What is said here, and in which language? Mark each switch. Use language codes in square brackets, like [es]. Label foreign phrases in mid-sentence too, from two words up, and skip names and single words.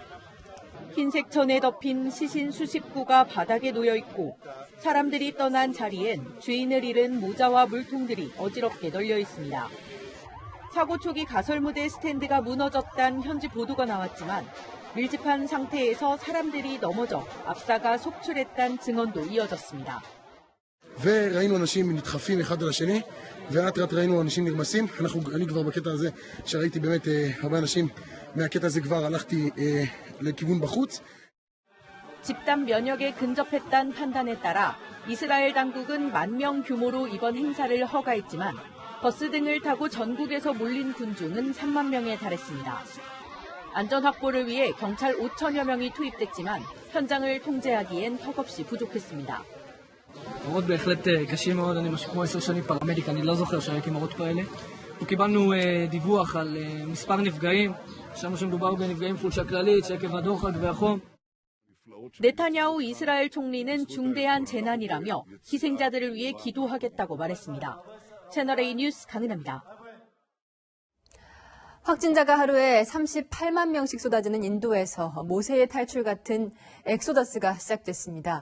[ko] 흰색 천에 덮인 시신 수십 구가 바닥에 놓여 있고 사람들이 떠난 자리엔 주인을 잃은 모자와 물통들이 어지럽게 널려 있습니다. 사고 초기 가설무대 스탠드가 무너졌다는 현지 보도가 나왔지만 밀집한 상태에서 사람들이 넘어져 압사가 속출했다는 증언도 이어졌습니다. [he] וראינו אנשים נדחפים אחד על השני, ולאט לאט ראינו אנשים נרמסים. אני כבר בקטע הזה, שראיתי באמת הרבה אנשים מהקטע הזה כבר הלכתי לכיוון בחוץ. [ko] 집단 면역에 근접했다는 판단에 따라 이스라엘 당국은 10,000명 규모로 이번 행사를 허가했지만 버스 등을 타고 전국에서 몰린 군중은 3만 명에 달했습니다. 안전 확보를 위해 경찰 5천여 명이 투입됐지만 현장을 통제하기엔 턱없이 부족했습니다. [he] מראות בהחלט קשים מאוד, אני משהו כמו 10 שנים פרמדיק, אני לא זוכר שהייתי מראות כאלה. וקיבלנו דיווח על מספר נפגעים, חשבנו שמדובר בנפגעים חולשה כללית שעקב הדוחק והחום. [ko] 네타냐후 이스라엘 총리는 중대한 재난이라며 희생자들을 위해 기도하겠다고 말했습니다. 채널A 뉴스 강은하입니다. 확진자가 하루에 38만 명씩 쏟아지는 인도에서 모세의 탈출 같은 엑소더스가 시작됐습니다.